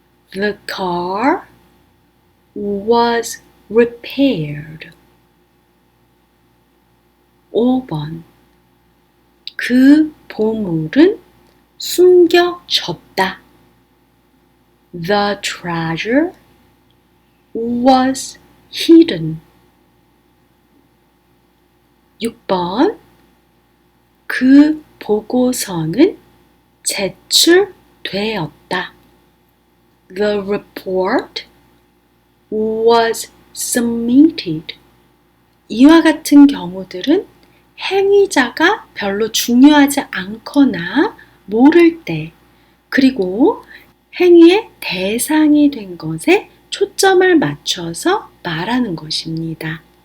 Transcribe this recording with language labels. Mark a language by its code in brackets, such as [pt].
[en] The car was repaired. 5번. [ko] 그 보물은 숨겨졌다. [en] The treasure was hidden. [ko] 6번. 그 보고서는 제출되었다. [en] The report was submitted. [ko] 이와 같은 경우들은 행위자가 별로 중요하지 않거나 모를 때, 그리고 행위의 대상이 된 것에 초점을 맞춰서 말하는 것입니다.